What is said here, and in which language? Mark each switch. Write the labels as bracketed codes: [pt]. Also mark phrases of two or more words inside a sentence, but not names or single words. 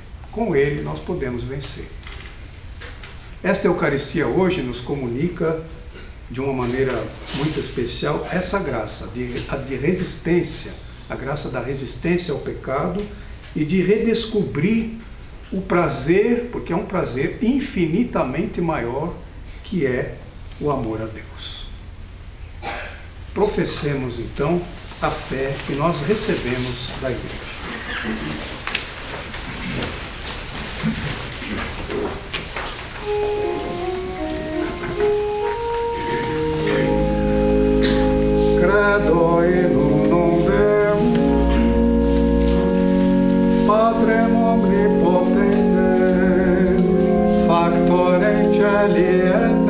[pt] Com ele nós podemos vencer. Esta Eucaristia hoje nos comunica de uma maneira muito especial essa graça de resistência, a graça da resistência ao pecado e de redescobrir o prazer, porque é um prazer infinitamente maior, que é o amor a Deus. Professemos então a fé que nós recebemos da igreja. [la] Credo in unum Deum, Patrem omnipotente, factor in celi